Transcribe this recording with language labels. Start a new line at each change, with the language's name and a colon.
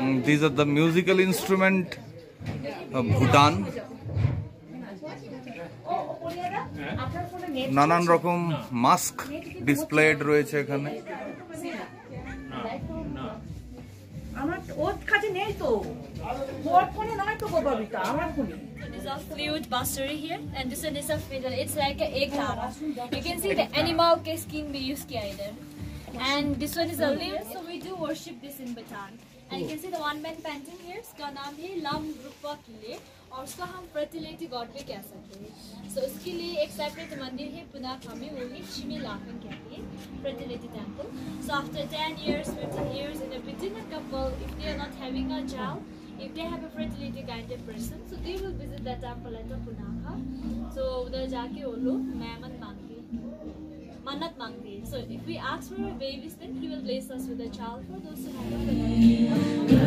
English: These are the musical instrument of Bhutan.
Bangla: নানান রকম mask displayed রয়েছে এখানে আমার ওর কাছে নেই তো ওর ফোনে নয় তো কবিতা আমার ফোনে
English: This is a flute bustery here, and this one is a fiddle. It's like a egg lara. You can see the animal skin we use here. And this one is a lute, so we do worship this in Bhutan. And you can see the one man painting here,
Hindi: इसका नाम है lump रूपा किले और उसका हम fertility God भी कह सकते हैं. So उसके लिए एक सेपरेट मंदिर है पुनाखा में, वो है शिमी लाफन कहते हैं, fertility temple.
English: So after 10 years, 15 years, in between a couple, if they are not having a child, if they have a fertility guided person, so they will visit that temple at the Punakha.
Hindi: So उधर जाके वो लोग मेमन मांगते हैं, मन्नत मांगते हैं.
English: So if we ask for a baby, then he will bless us with a child for those who have a